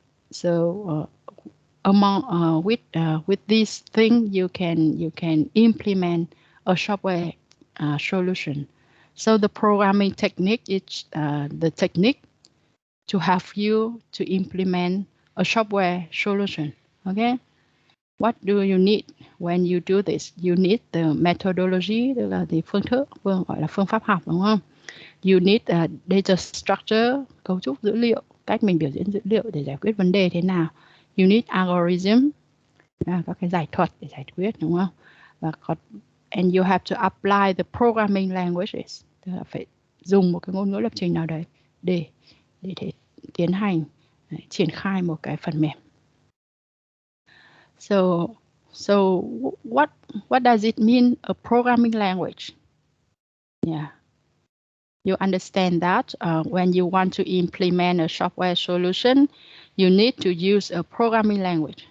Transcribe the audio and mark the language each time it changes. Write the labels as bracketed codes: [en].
[en] So with this thing, you can implement a software solution. So the programming technique is the technique to help you to implement a software solution. Okay, what do you need when you do this? You need the methodology, [vi] tức là gọi là phương pháp học, đúng không? [en] You need a data structure, [vi] cấu trúc dữ liệu, cách mình biểu diễn dữ liệu để giải quyết vấn đề thế nào. [en] You need algorithm, [vi] các cái giải thuật để giải quyết, đúng không? Và [en] and you have to apply the programming languages, [vi] tức là phải dùng một cái ngôn ngữ lập trình nào đấy để tiến hành triển khai một cái phần mềm. [en] So what does it mean, a programming language? Yeah. You understand that when you want to implement a software solution, you need to use a programming language.